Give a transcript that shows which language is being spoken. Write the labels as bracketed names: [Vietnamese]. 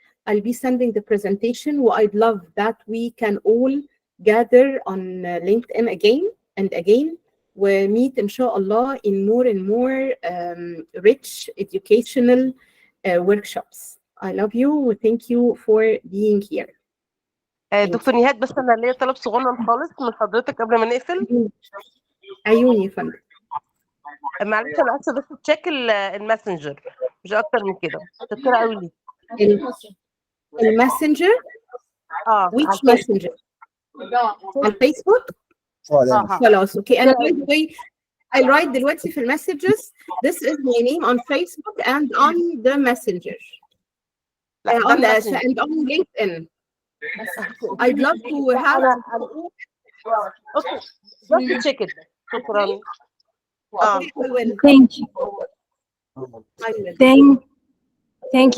[English] I'll be sending the presentation. I'd love that we can all gather on LinkedIn again and again. We meet, inshallah, in more and more rich educational workshops. I love you. Thank you for being here. [Arabic] دكتور نهاد، بس انا ليا طلب صغنن خالص من حضرتك قبل ما نقفل. عيوني يا فندم. معلش انا اسفه، بس تشيك الماسنجر مش اكتر من كده. شكرا قوي ليك. الماسنجر؟ [English] which messenger؟ [Arabic] على الفيسبوك؟ خلاص اوكي. انا [English] I'll write [Arabic] دلوقتي في المسجز. [English] This is my name on Facebook and on the messenger. And on LinkedIn. I'd love to have. Okay, just check it. [Arabic] شكرا. [English] Thank you.